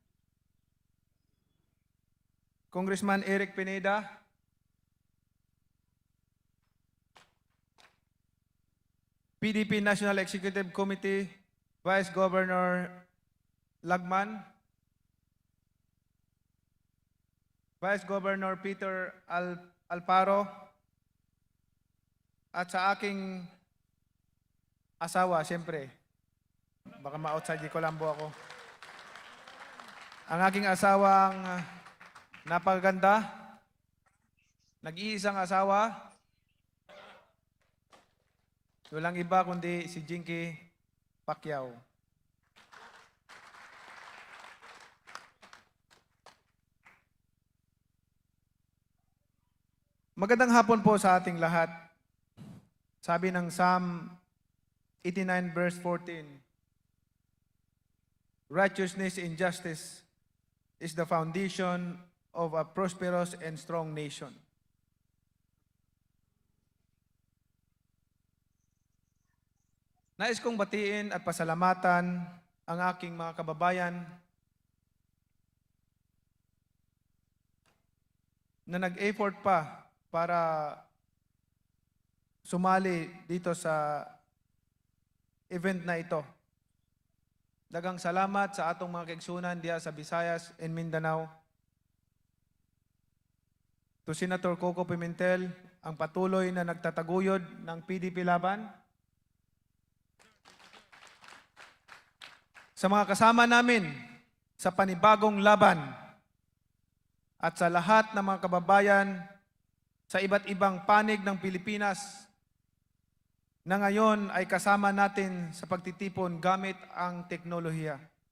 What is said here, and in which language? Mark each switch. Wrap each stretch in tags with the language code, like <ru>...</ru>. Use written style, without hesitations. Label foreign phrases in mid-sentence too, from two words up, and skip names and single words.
<en>Congressman Eric Pineda, PDP National Executive Committee, Vice Governor Lagman, Vice Governor Peter Alparo,</en> <tl>at sa aking asawa, siyempre, baka ma-outside Colombo ako. Ang aking asawang napakaganda, nag-iisang asawa, walang iba kundi si Jinky Pacquiao. Magandang hapon po sa ating lahat. Sabi ng Psalm 89 verse 14,</tl> <en>righteousness and justice is the foundation of a prosperous and strong nation.</en> <tl>Nais kong batiin at pasalamatan ang aking mga kababayan na nag-effort pa para sumali dito sa event na ito.</tl> <ceb>Daghang salamat sa atong mga kaigsunan diya sa Visayas and Mindanao.</ceb> <tl>To Senator Coco Pimentel, ang patuloy na nagtataguyod ng PDP-Laban. Sa mga kasama namin sa panibagong laban at sa lahat ng mga kababayan sa iba't ibang panig ng Pilipinas na ngayon ay kasama natin sa pagtitipon gamit ang teknolohiya.</tl>